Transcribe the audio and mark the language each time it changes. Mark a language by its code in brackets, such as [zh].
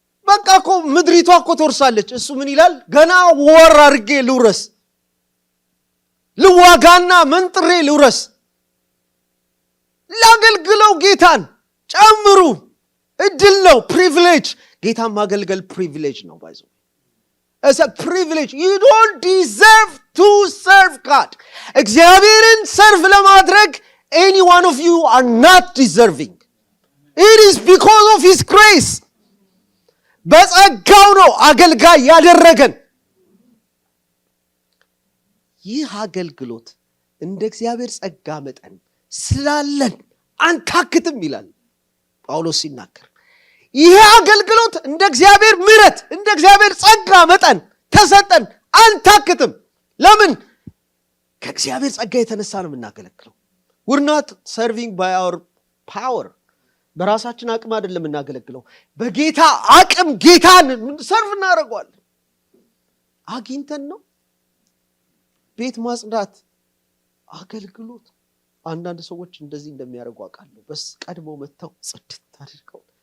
[am] በቃ እኮ ምድሪቷ እኮ ትወርሳለች። እሱ ምን ይላል? ገና ወር አድርጌ ልውረስ፣ ልዋጋና መንጥሬ ልውረስ። ላገልግለው ጌታን ጨምሩ። እድል ነው፣ ፕሪቪሌጅ። ጌታን ማገልገል ፕሪቪሌጅ ነው። ባይዘው [en] it's a privilege. You don't deserve to serve God. [am] እግዚአብሔርን ሰርቭ ለማድረግ [en] any one of you are not deserving. It is because of his grace. [am] በጸጋው ነው አገልጋይ ያደረገን። ይህ አገልግሎት እንደ እግዚአብሔር ጸጋ መጠን ስላለን አንታክትም ይላል ጳውሎስ ሲናገር። ይህ አገልግሎት እንደ እግዚአብሔር ምሕረት እንደ እግዚአብሔር ጸጋ መጠን ተሰጠን፣ አንታክትም። ለምን? ከእግዚአብሔር ጸጋ የተነሳ ነው የምናገለግለው። [en] we're not serving by our power. [am] በራሳችን አቅም አይደለም የምናገለግለው፣ በጌታ አቅም ጌታን ሰርቭ እናደርገዋለን። አግኝተን ነው። ቤት ማጽዳት አገልግሎት። አንዳንድ ሰዎች እንደዚህ እንደሚያደርጉ አውቃለሁ። በስ ቀድመው መተው ጽድት አድርገው